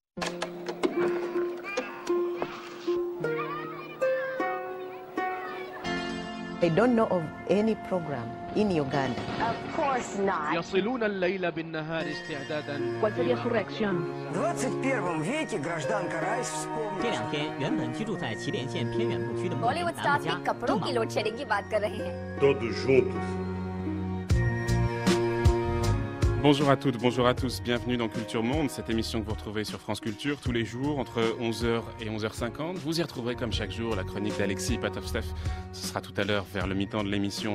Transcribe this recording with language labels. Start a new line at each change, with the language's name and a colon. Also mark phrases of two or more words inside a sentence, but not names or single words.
English: I don't know of any program in Uganda. Of course not.
Arabic: يصلون الليل بالنهار استعدادا.
Spanish: ¿Cuál sería su reacción?
Russian: В 21 веке гражданка Райс вспомнила.
Chinese: 这两天，原本居住在祁连县偏远部区的牧民
Hindi: बॉलीवुड 南 स्टार्स 家 भी कपड़ों की
English: load shedding
Hindi: की बात कर रहे हैं।
Spanish: Todos juntos.
French: Bonjour à toutes, bonjour à tous, bienvenue dans Culture Monde, cette émission que vous retrouvez sur France Culture tous les jours entre 11h et 11h50. Vous y retrouverez comme chaque jour la chronique d'Alexis Patovstev. Ce sera tout à l'heure vers le mi-temps de l'émission.